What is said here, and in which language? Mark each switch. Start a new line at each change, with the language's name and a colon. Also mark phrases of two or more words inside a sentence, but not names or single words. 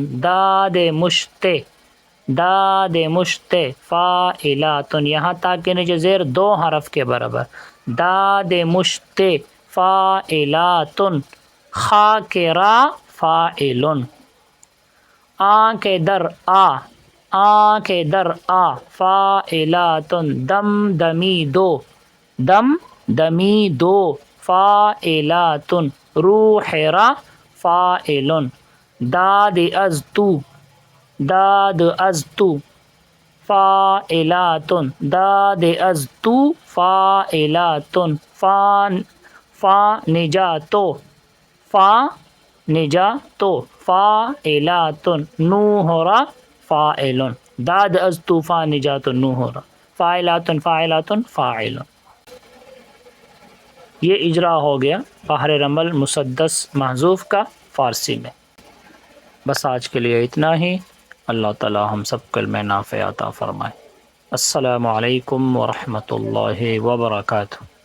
Persian: داد مشتے، داد مشتے فاعلاتن،
Urdu: یہاں تا کے نیچے زیر 2 حرف کے برابر.
Persian: داد مشتے فاعلاتن، خا کے را فاعلن. آ کے در آ، آ کے در آ فاعلاتن، دم دمی دو، دم دمی دو فاعلاتن. روح را فاعلن. داد از تو، داد از تو فاعلاتن، داد از تو فاعلاتن. فا نجاتو، فا نجاتو فاعلاتن. نوح را فاعلن. داد از تو فا نجاتو نوح را فاعلاتن، فاعلاتن فاعلن.
Urdu: یہ اجرا ہو گیا بحر رمل مسدس محذوف کا فارسی میں. بس آج کے لیے اتنا ہی. اللہ تعالی ہم سب کو علم نافع عطا فرمائے.
Arabic: السلام علیکم ورحمۃ اللہ وبرکاتہ.